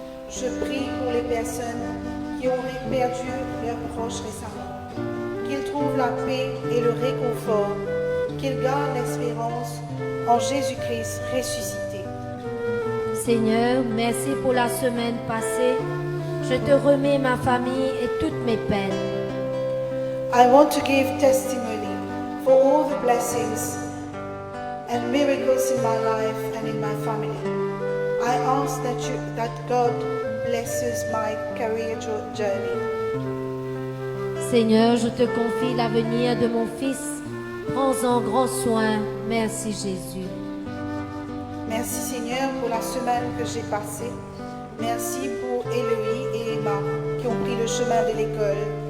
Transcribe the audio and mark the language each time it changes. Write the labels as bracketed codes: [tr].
[fr] Je prie pour les personnes qui auraient perdu leurs proches récemment, qu'ils trouvent la paix et le réconfort, qu'ils gardent l'espérance en Jésus-Christ ressuscité. Seigneur, merci pour la semaine passée. Je te remets ma famille et toutes mes peines. [en] I want to give testimony for all the blessings and miracles in my life and in my family. I ask that God blesses my career journey. [fr] Seigneur, je te confie l'avenir de mon fils. Prends-en grand soin. Merci Jésus. Merci Seigneur pour la semaine que j'ai passée. Merci pour Héloïse et Emma qui ont pris le chemin de l'école.